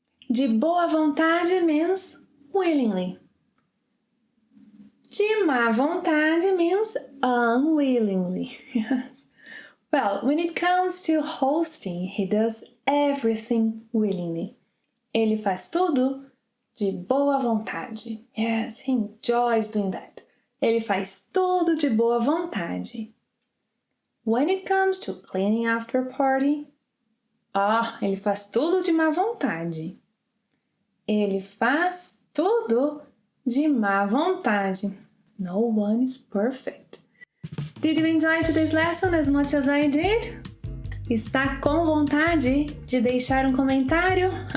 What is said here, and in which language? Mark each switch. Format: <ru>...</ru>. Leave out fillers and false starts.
<pt>De boa vontade</pt> <en>means willingly.</en> <pt>De má vontade</pt> <en>means unwillingly. Yes. Well, when it comes to hosting, he does everything willingly.</en> <pt>Ele faz tudo de boa vontade.</pt> <en>Yes, he enjoys doing that.</en> <pt>Ele faz tudo de boa vontade.</pt> <en>When it comes to cleaning after a party,</en> <pt>ele faz tudo de má vontade. Ele faz tudo de má vontade.</pt> <en>No one is perfect. Did you enjoy today's lesson as much as I did?</en> <pt>Está com vontade de deixar um comentário?</pt>